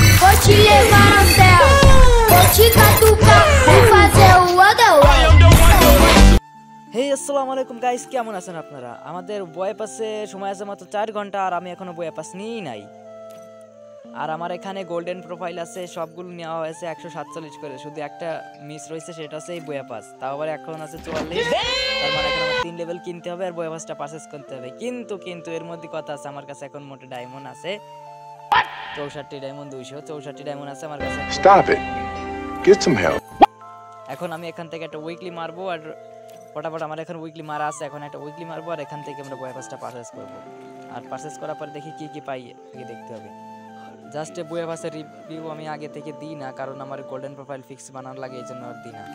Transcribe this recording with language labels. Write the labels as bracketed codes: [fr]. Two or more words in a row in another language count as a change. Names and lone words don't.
[pt] vou te levar ao céu, vou te catucar, vou fazer o underwear. [bn] হে [ar] السلام عليكم [bn] গাইস, কেমন আছেন আপনারা? আমাদের বয় পাসে সময় আছে মাত্র 4 ঘন্টা আর আমি এখনো বয় পাস নিই নাই। আর আমার এখানে গোল্ডেন প্রোফাইল আছে, সবগুলো নেওয়া হয়েছে 147 করে, শুধু একটা মিস রয়েছে, সেটা হচ্ছে এই বয় পাস। তাও আবার এখন আছে 44, তার মানে এখন আমার 3 লেভেল কিনতে হবে আর বয় পাসটা পারচেজ করতে হবে। কিন্তু এর মধ্যে কথা আছে, আমার কাছে এখন মোটে ডায়মন্ড আছে 64 ডায়মন্ড, 264 ডায়মন্ড আছে আমার কাছে। [en] Stop it. Get some help. [bn] এখন আমি এখান থেকে একটা উইকলি মারবো আর ফটাফট আমার এখন উইকলি মারা আছে, এখন একটা উইকলি মারবো আর এখান থেকে আমরা বয় পাসটা পারচেজ করবো। আর পারচেজ করার পর দেখি কি পাই, আগে দেখতে হবে। জাস্ট বয় পাসের রিভিউ আমি আগে থেকে দিই না, কারণ আমার গোল্ডেন প্রোফাইল ফিক্স বানানো লাগে, এই জন্য আর দিই না।